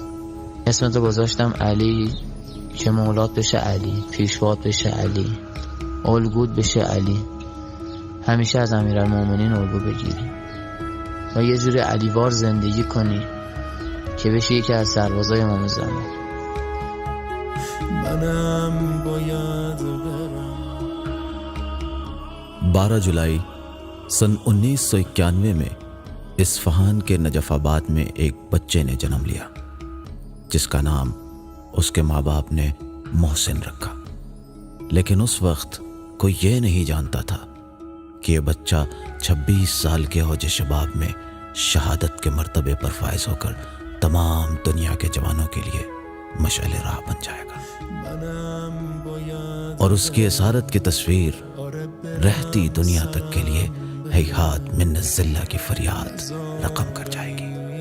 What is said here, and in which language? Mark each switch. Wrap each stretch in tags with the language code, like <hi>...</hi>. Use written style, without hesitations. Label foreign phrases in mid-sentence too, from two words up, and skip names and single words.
<fa>اسمتو گذاشتم علی که مولات بشه علی، پیشوات بشه علی، الگوت بشه علی. همیشه از امیرالمومنین الگو بگیری و یه جوری علیوار زندگی کنی که بشی یکی از سربازای امام زمان. منم باید برم.</fa> <ur>12 جولائی سن 1991 میں اصفہان کے نجف آباد میں ایک بچے نے جنم لیا جس کا نام اس کے ماں باپ نے محسن رکھا، لیکن اس وقت کوئی یہ نہیں جانتا تھا کہ یہ بچہ 26 سال کے اوج شباب میں شہادت کے مرتبے پر فائز ہو کر تمام دنیا کے جوانوں کے لیے مشعل راہ بن جائے گا، اور اس کی اسارت کی تصویر رہتی دنیا تک کے لیے</ur> <ar>ہیہات من الذلہ</ar> <ur>کی فریاد رقم کر جائے گی۔</ur>